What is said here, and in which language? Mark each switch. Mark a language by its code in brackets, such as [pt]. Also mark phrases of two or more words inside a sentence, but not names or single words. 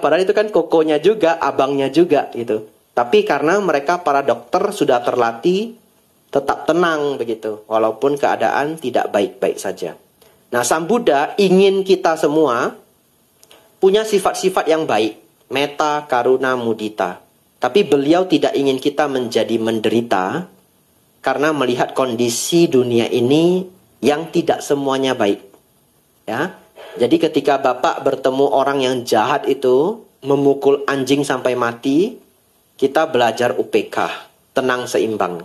[id] Padahal itu kan kokonya juga, abangnya juga gitu. Tapi karena mereka para dokter sudah terlatih tetap tenang begitu. Walaupun keadaan tidak baik-baik saja. Nah, Sang Buddha ingin kita semua punya sifat-sifat yang baik. [pi] Metta, karuna, mudita. [id] Tapi beliau tidak ingin kita menjadi menderita. Karena melihat kondisi dunia ini yang tidak semuanya baik. Ya. Jadi ketika Bapak bertemu orang yang jahat itu, memukul anjing sampai mati, kita belajar UPK, tenang seimbang.